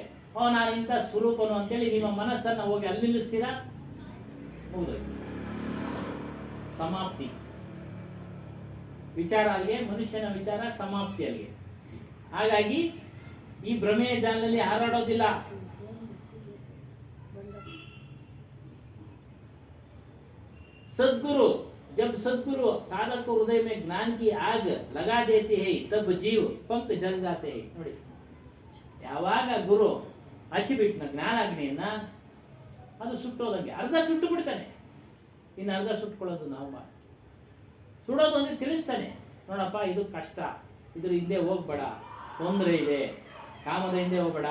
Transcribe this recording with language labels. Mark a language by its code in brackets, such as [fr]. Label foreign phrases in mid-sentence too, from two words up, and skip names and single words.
[kn] ನಾನು ಇಂಥ ಸ್ವರೂಪನು ಅಂತೇಳಿ ನಿಮ್ಮ ಮನಸ್ಸನ್ನ ಹೋಗಿ ಅಲ್ಲಿ ನಿಲ್ಲಿಸ್ತೀರಾ, ಮುಗಿದೋಯ್ತು, ಸಮಾಪ್ತಿ. ವಿಚಾರ ಅಲ್ಲಿಗೆ, ಮನುಷ್ಯನ ವಿಚಾರ ಸಮಾಪ್ತಿ ಅಲ್ಲಿಗೆ. ಹಾಗಾಗಿ ಈ ಭ್ರಮೆಯ ಜಾಲದಲ್ಲಿ ಹಾರಾಡೋದಿಲ್ಲ. [hi] सदगुरु जब सदगुरु साधक को हृदय में ज्ञान की आग लगा देते हैं तब जीव पंख जल जाते हैं. [kn] ನೋಡಿ, ಯಾವಾಗ ಗುರು ಹಚ್ಚಿಬಿಟ್ನ ಜ್ಞಾನಾಗ್ನಿಯನ್ನ, ಅದು ಸುಟ್ಟೋದಂಗೆ ಅರ್ಧ ಸುಟ್ಟು ಬಿಡ್ತಾನೆ. ಇನ್ನು ಅರ್ಧ ಸುಟ್ಕೊಳ್ಳೋದು ನಾವು ಸುಡೋದು ಅಂದ್ರೆ ತಿಳಿಸ್ತಾನೆ. ನೋಡಪ್ಪ, ಇದು ಕಷ್ಟ, ಇದ್ರ ಹಿಂದೆ ಹೋಗ್ಬೇಡ, ತೊಂದರೆ ಇದೆ, ಕಾಮದ ಹಿಂದೆ ಹೋಗ್ಬೇಡ.